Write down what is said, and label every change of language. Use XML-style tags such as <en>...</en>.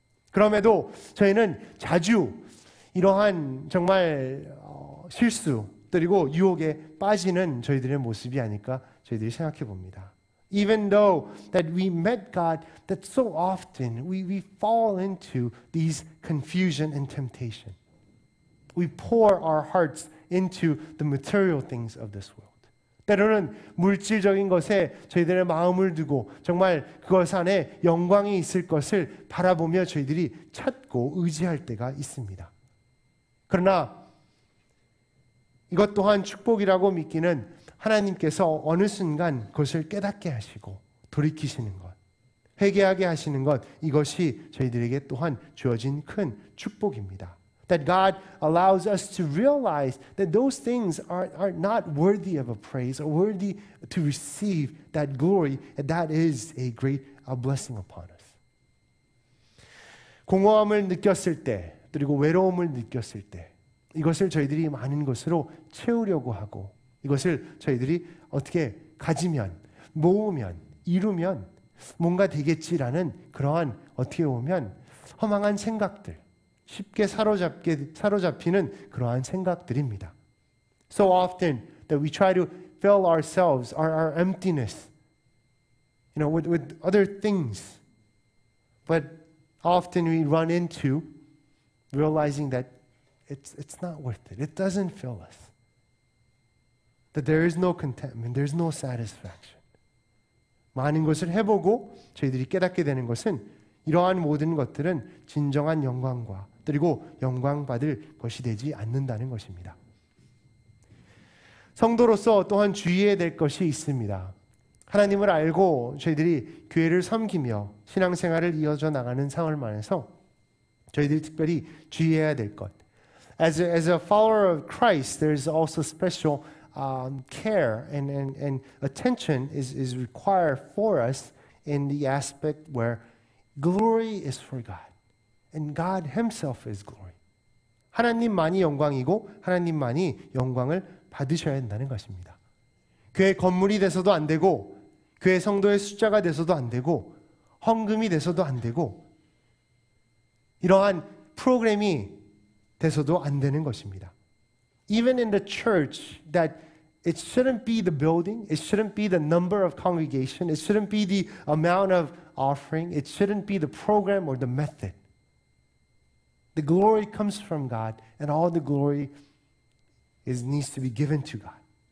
<ko>그럼에도 저희는 자주 이러한 정말 실수 그리고 유혹에 빠지는 저희들의 모습이 아닐까 저희들이 생각해 봅니다.</ko> <en>Even though that we met God, that so often we fall into these confusion and temptation. We pour our hearts into the material things of this world.</en> <ko>때로는 물질적인 것에 저희들의 마음을 두고 정말 그것 안에 영광이 있을 것을 바라보며 저희들이 찾고 의지할 때가 있습니다. 그러나 이것 또한 축복이라고 믿기는 하나님께서 어느 순간 그것을 깨닫게 하시고 돌이키시는 것, 회개하게 하시는 것, 이것이 저희들에게 또한 주어진 큰 축복입니다.</ko> <en>That God allows us to realize that those things are not worthy of a praise or worthy to receive that glory, and that is a great blessing upon us.</en> <ko>공허함을 느꼈을 때, 그리고 외로움을 느꼈을 때, 이것을 저희들이 많은 것으로 채우려고 하고, 이것을 저희들이 어떻게 가지면, 모으면, 이루면 뭔가 되겠지라는 그러한 어떻게 보면 허망한 생각들, 쉽게 사로잡히는 그러한 생각들입니다.</ko> <en>So often that we try to fill ourselves, our emptiness, with other things, but often we run into realizing that it's not worth it. It doesn't fill us. That there is no contentment, there's no satisfaction.</en> <ko>많은 것을 해보고 저희들이 깨닫게 되는 것은 이러한 모든 것들은 진정한 영광과 그리고 영광받을 것이 되지 않는다는 것입니다. 성도로서 또한 주의해야 될 것이 있습니다. 하나님을 알고 저희들이 교회를 섬기며 신앙생활을 이어져 나가는 상황을 안에서 저희들이 특별히 주의해야 될 것.</ko> <en>As a follower of Christ, there is also special care and attention is required for us in the aspect where glory is for God and God Himself is glory.</en> <ko>하나님만이 영광이고 하나님만이 영광을 받으셔야 한다는 것입니다. 교회 건물이 돼서도 안 되고 교회 성도의 숫자가 돼서도 안 되고 헌금이 돼서도 안 되고 이러한 프로그램이 돼서도 안 되는 것입니다.</ko> <en>Even in the church, that it shouldn't be the building, it shouldn't be the number of congregation, it shouldn't be the amount of offering, it shouldn't be the program or the method. The glory comes from God, and all the glory needs to be given to God.</en>